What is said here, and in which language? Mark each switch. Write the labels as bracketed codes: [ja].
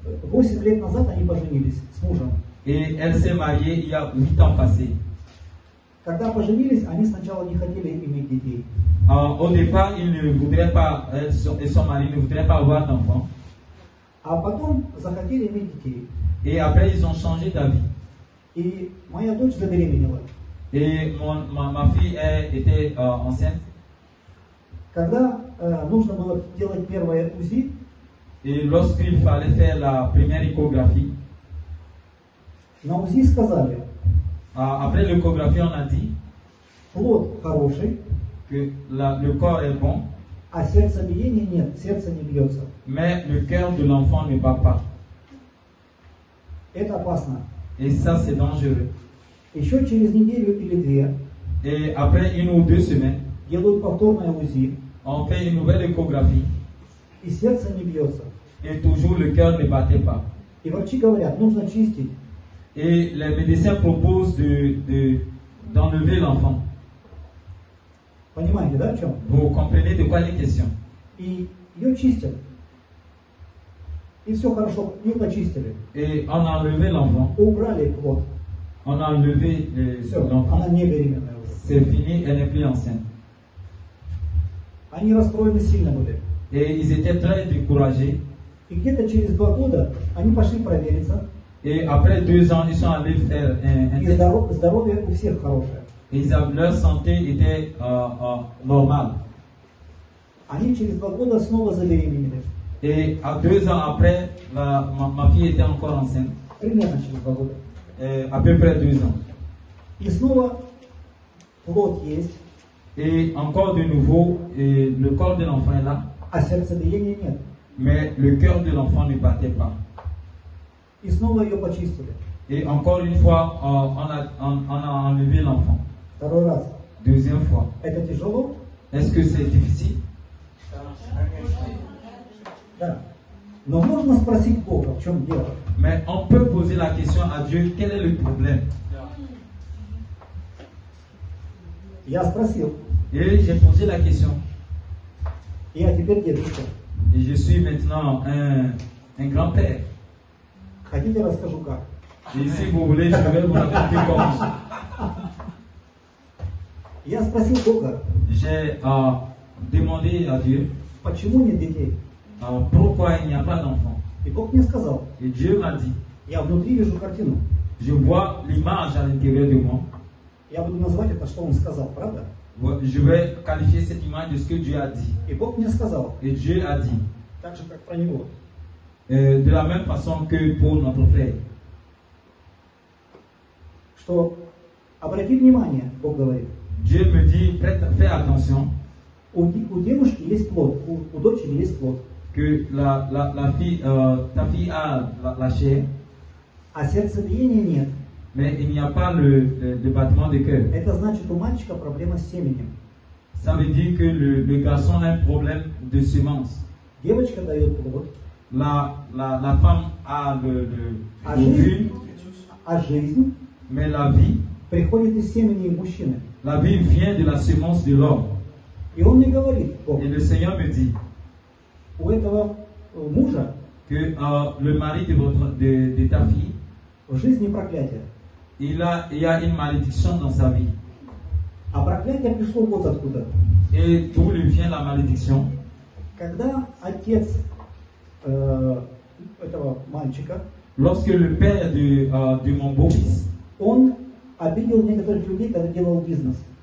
[ru] 8 лет назад они поженились с мужем. [fr] et elle s'est mariée il y a 8 ans passés. [ru] Когда поженились, они сначала не хотели иметь детей. [fr] Au départ, il ne voudrait pas, elle et son mari ne voudraient pas avoir d'enfants. [ru] А потом захотели иметь детей. [fr] Et après, ils ont changé d'avis. [ru] И моя дочь забеременела. [fr] Et ma fille était enceinte. [ru] Когда нужно было делать первое УЗИ, [fr] Et lorsqu'il fallait faire la première échographie, [ru] на УЗИ сказали, [fr] après l'échographie, on a dit [ru] плод хороший, [fr] que le corps est bon, [ru] а сердцебиения нет, сердце не бьется. [fr] mais le cœur de l'enfant ne bat pas. [ru] Это опасно. [fr] Et ça, c'est dangereux. [ru] Еще через неделю или две [fr] Et après 1 ou 2 semaines, [ru] делают повторное УЗИ, [fr] on fait une nouvelle échographie [ru] и сердце не бьется. [fr] et toujours le cœur ne battait pas. [ru] И врачи говорят, нужно чистить. [fr] Et les médecins proposent d'enlever l'enfant. [ru] Понимаете, да, в чем? [fr] Vous comprenez de quoi il est question? [ru] И ее чистят. И все хорошо, и почистили. [fr] Et on a enlevé l'enfant. [ru] Убрали плод. [fr] On a enlevé [ru] Все, [fr] l'enfant. [ru] она не беременная уже. [fr] C'est fini, elle n'est plus enceinte. [ru] Они расстроены сильно были. [fr] Et ils étaient très découragés. [ru] И где-то через 2 года они пошли провериться. [fr] Et après 2 ans, ils sont allés faire un [ru] И [fr] test. [ru] здоровье у всех хорошее. [fr] Et leur santé était normale. [ru] Они через 2 года снова забеременели. [fr] Et à 2 ans après, ma fille était encore enceinte. [ru] Примерно через 2 года. [fr] À peu près 2 ans. [ru] И снова плод есть, [fr] Et encore de nouveau, le corps de l'enfant est là, [ru] а сердцебиения нет. [fr] mais le cœur de l'enfant ne battait pas. [ru] И снова ее почистили. [fr] Et encore une fois, on a enlevé l'enfant. [ru] Второй раз. [fr] Deuxième fois. [ru] Это тяжело? [fr] Est-ce que c'est difficile? [ru] Да. Но можно спросить Бога, в чем дело. [fr] Mais on peut poser la question à Dieu, quel est le problème? [ru] Я спросил. [fr] Et j'ai posé la question. [ru] Я теперь дедушка. [fr] Et je suis maintenant un grand-père. [ru] Хотите, расскажу как? [fr] Et si vous voulez, je vais vous raconter comment. [ru] Я спросил Бога, [fr] J'ai demandé à Dieu [ru] почему нет детей? [fr] pourquoi il n'y a pas d'enfant. [ru] И Бог мне сказал, [fr] Et Dieu m'a dit, [ru] я внутри вижу картину. [fr] je vois l'image à l'intérieur de moi. [ru] Я буду называть это, что Он сказал, правда? [fr] Je vais qualifier cette image de ce que Dieu a dit. [ru] И Бог мне сказал, [fr] Et Dieu a dit, [ru] так же, как про него. [fr] de la même façon que pour notre frère, [ru] Что, обрати внимание, Бог говорит, [fr] Dieu me dit, fais attention [ru] у девушки есть плод, у дочери есть плод, [fr] que la fille, ta fille a la chair, [ru] а сердцебиения нет. [fr] mais il n'y a pas le battement de cœur. [ru] Это значит, у мальчика проблема с семенем. [fr] Ça veut dire que le garçon a un problème de semence. [ru] Девочка дает плод, [fr] La femme a le [ru] а [fr] ovule, [ru] жизнь [fr] mais la vie [ru] приходит из семени мужчины. [fr] vient de la semence de l'homme. [ru] И он мне говорит, Бог, [fr] Et le Seigneur me dit [ru] у этого мужа [fr] que le mari de ta fille, [ru] в жизни проклятие. [fr] il y a une malédiction dans sa vie. [ru] А проклятие пришло вот откуда. [fr] Et d'où lui vient la malédiction? [ru] Когда отец этого мальчика, [fr] Lorsque le père de mon beau-fils, [ru] он обидел некоторых людей, когда делал бизнес.